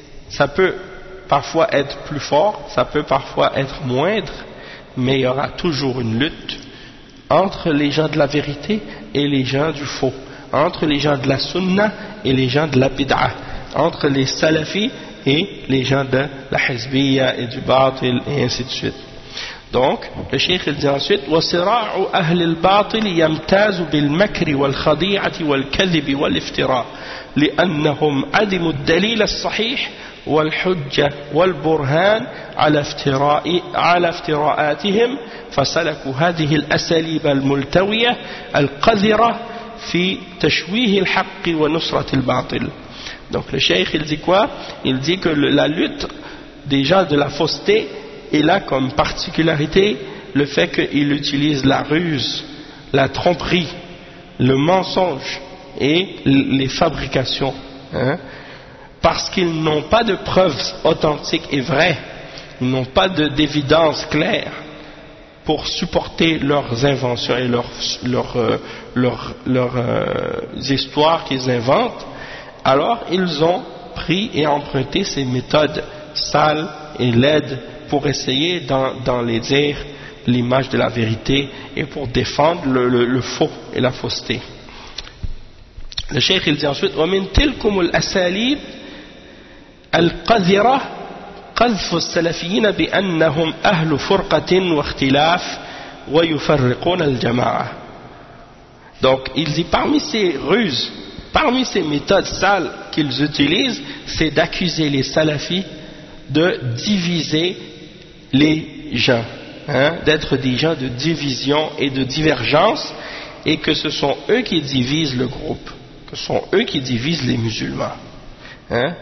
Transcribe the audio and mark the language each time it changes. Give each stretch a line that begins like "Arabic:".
French: Ça peut parfois être plus fort, ça peut parfois être moindre, mais il y aura toujours une lutte entre les gens de la vérité et les gens du faux, entre les gens de la sunna et les gens de la bid'a, entre les salafis et les gens de la hizbiyya et du batil, et ainsi de suite. Donc, le cheikh dit ensuite,
Arabic: « وَصِرَاعُ أَهْلِ الْبَاطِلِ يَمْتَازُ بِالْمَكْرِ وَالْخَضِيعَةِ وَالْكَذِبِ وَالْإِفْتِرَاءِ لِأَنَّهُمْ عَدِمُ الدَّلِيلَ الصَّحِيحِ وَالْحُجَّةِ وَالْبُرْهَانِ عَلَى افْتِرَاءَاتِهِمْ فَسَلَكُوا هَذِهِ الْأَسَلِيبَ الْمُلْتَوِيَةِ الْقَذِرَةِ فِي تَشْوِيهِ الْحَقِّ وَنُصْرَةِ الْبَاطِلِ »
French: Donc le cheikh il dit quoi? Il dit que la lutte déjà de la fausseté est là comme particularité le fait qu'il utilise la ruse, la tromperie, le mensonge et les fabrications, hein, parce qu'ils n'ont pas de preuves authentiques et vraies, ils n'ont pas d'évidence claire pour supporter leurs inventions et leurs histoires qu'ils inventent, alors ils ont pris et emprunté ces méthodes sales et laides pour essayer d'enlaidir l'image de la vérité et pour défendre le faux et la fausseté. Le cheikh il dit ensuite,
Arabic: « وَمِنْ تِلْكُمُ الْأَسَالِيبِ القذرة قذف السلفيين بأنهم أهل فرقة واختلاف ويفرقون الجماعة.
French: Donc il dit parmi ces ruses, parmi ces méthodes sales qu'ils utilisent, c'est d'accuser les salafis de diviser les gens, hein, d'être des gens de division et de divergence, et que ce sont eux qui divisent le groupe, que ce sont eux qui divisent les musulmans. Hein?